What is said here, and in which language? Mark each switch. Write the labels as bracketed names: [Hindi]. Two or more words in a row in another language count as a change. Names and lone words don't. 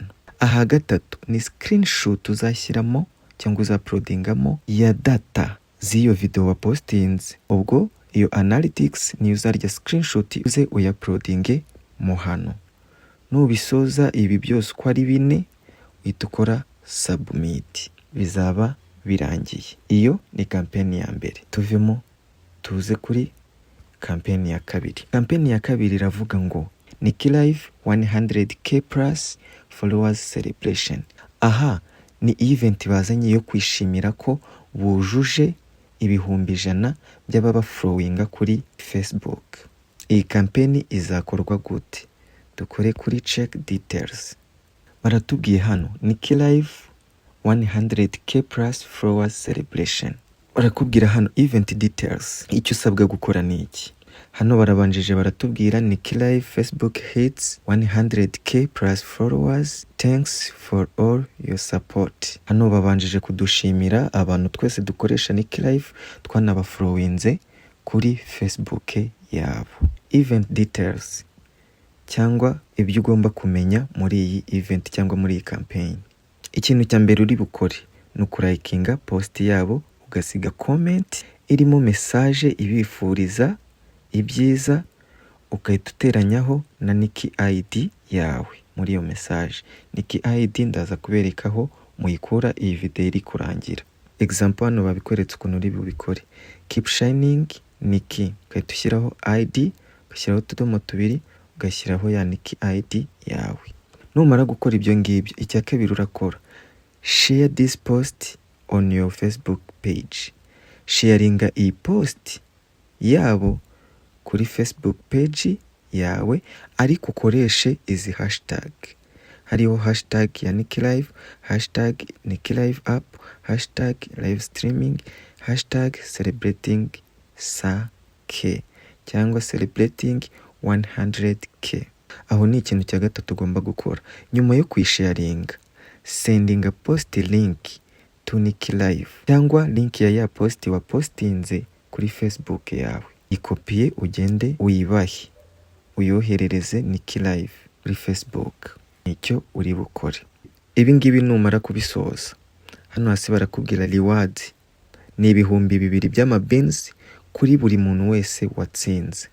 [Kinyarwanda] Aha gatatu ni screenshot uzashyiramo cyangwa uzaploadingamo ya data z'iyo video wa postinze, ubwo iyo analytics ni uzarya screenshot uze uyaploadinge mo hano. Nubisoza ibi byose uko ari 4 uhita ukora submit, bizaba birangiye. Iyo ni kampeni ya mbere. Tuvemo tuze kuri kampeni ya kabiri. Kampeni ya kabiri iravuga ngo Nicky Live 100k plus followers celebration. Aha ni event bazanye yo kwishimira ko bujuje 100,000 by'ababa followinga kuri Facebook. Iyi kampeni izakorwa gute? Dukore kuri [English] check details. [Kinyarwanda] Baratubwiye hano Nicky Live 100k plus followers celebration. Barakubwira hano [English] event details. [Kinyarwanda] Icyo usabwa gukora ni iki? Hano barabanjije baratubwira Nicky Live [English] Facebook hits 100k plus followers, thanks for all your support. [Kinyarwanda] Hano babanjije kudushimira abantu twese dukoresha Nicky Live twanabafollowinze kuri Facebook yabo. [English] Event details [Kinyarwanda] cyangwa ibyo ugomba kumenya muri iyi event cyangwa muri iyi campaign. Ikintu cya mbere uri bukore ni ukurayikinga post yabo, ugasiga comment irimo message ibifuriza ibyiza, ukahita uteranyaho na Nicky ID yawe muri iyo message. Nicky ID ndaza kuberekaho muyikura iyi video iri kurangira. Example hano babikweretse ukuntu uri bubikore. [English] Keep shining Nicky, [Kinyarwanda] ukahita ushyiraho ID, ugashyiraho utudomo 2, ugashyiraho ya Nicky ID yawe. Numara gukora ibyo ngibyo, icya kabiri urakora [English] share this post on your Facebook page. [Kinyarwanda] Sharinga iyi post yabo kuri Facebook page yawe, ariko ukoreshe izi hashtag. Hariho hashtag ya Nicky Live, [English] hashtag Nicky Live app, hashtag live streaming, hashtag celebrating SAK [Kinyarwanda] cyangwa celebrating 100k. Aho ni ikintu cya gatatu ugomba gukora. Nyuma yo kwisharinga, [English] sending a post link to Nicky Live [Kinyarwanda] cyangwa link ya post wa postinze kuri Facebook yawe. Ikopiye ugende uyibahe uyoherereze Nicky Live kuri Facebook. Nicyo uri bukore. Ibi ngibi numara kubisoza, hano hasi barakubwira reward ni 2,000 by'amabins kuri buri muntu wese watsinze.